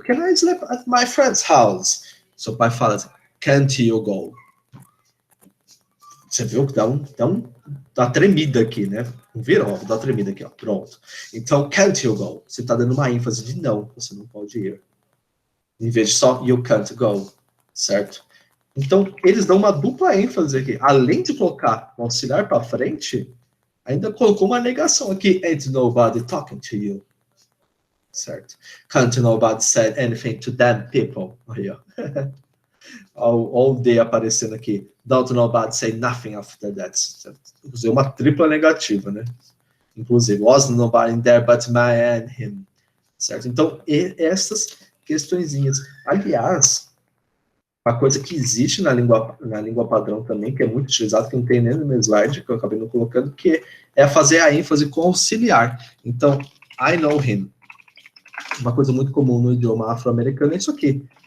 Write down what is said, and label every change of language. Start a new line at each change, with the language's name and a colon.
English: Can I sleep at my friend's house?
Portuguese: Seu pai fala assim, can't you go? Você viu que dá uma tremida aqui, né? Não viram? Dá uma tremida aqui, ó. Pronto. Então, can't you go? Você está dando uma ênfase de não, você não pode ir. Em vez de só you can't go, certo? Então, eles dão uma dupla ênfase aqui. Além de colocar o auxiliar para frente, ainda colocou uma negação aqui.
English: Ain't nobody talking to you. Certo? Can't nobody say anything to them people.
Portuguese: Aí, ó. All day aparecendo aqui.
English: Don't nobody say nothing after that.
Portuguese: Usei uma tripla negativa, né?
English: Inclusive, was nobody there but me and him.
Portuguese: Certo? Então, essas questõezinhas. Aliás, uma coisa que existe na língua padrão também, que é muito utilizado, que não tem nem no meu slide, que eu acabei não colocando, que é fazer a ênfase com auxiliar. Então, I know him. Uma coisa muito comum no idioma afro-americano é isso aqui.